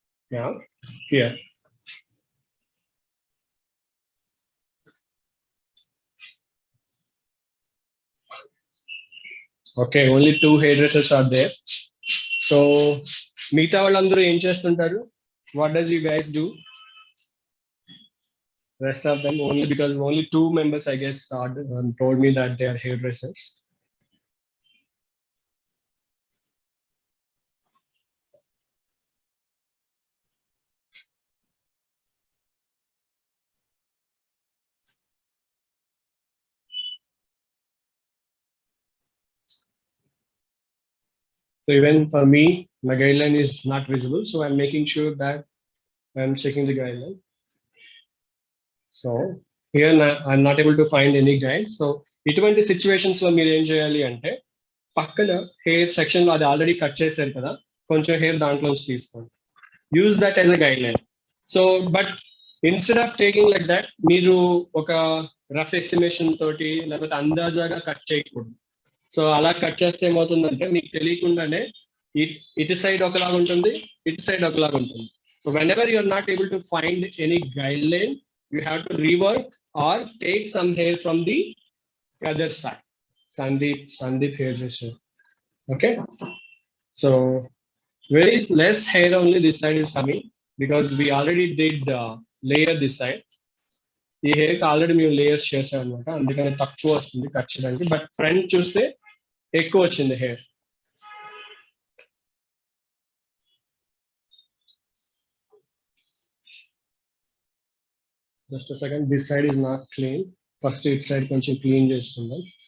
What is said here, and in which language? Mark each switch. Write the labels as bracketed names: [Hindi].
[English] Now here. Okay, only 2 hairdressers are there. [Telugu] So మిగతా వాళ్ళందరూ ఏం చేస్తుంటారు? [English] What does you guys do? Rest of them, only because only 2 members I guess told me that they are hairdressers. So even for me, my guideline is not visible, so I'm making sure that I'm checking the guideline. So here I'm not able to find any guide. [Telugu] So ఇటువంటి situations లో మీరు ఏం చేయాలి అంటే, పక్కన hair section లో అది already cut చేశారు కదా, కొంచెం హెయిర్ దాంట్లోంచి తీసుకోండి. [English] Use that as a guide line. So but instead of taking like that, [Telugu] మీరు ఒక రఫ్ ఎస్టిమేషన్ తోటి లేకపోతే అందాజాగా కట్ చేయకూడదు. సో అలా కట్ చేస్తే ఏమవుతుందంటే, మీకు తెలియకుండానే ఇటు సైడ్ ఒకలాగా ఉంటుంది, ఇటు సైడ్ ఒకలాగా ఉంటుంది. [English] So when you're not able to find any guide line, you have to rework or take some hair from the other side. Sandeep hairdresser. Okay, so very less hair only this side is coming because we already did layer this side. [Telugu] ఈ hair కి already మేము layers చేసాం అనమాట, అందుకని తక్కువ వస్తుంది cut చేయడానికి. But front చూస్తే ఎక్కువ వచ్చింది hair. [English] Just second, this side is not clean. First it side [Telugu] కొంచెం క్లీన్ చేసుకుందాం.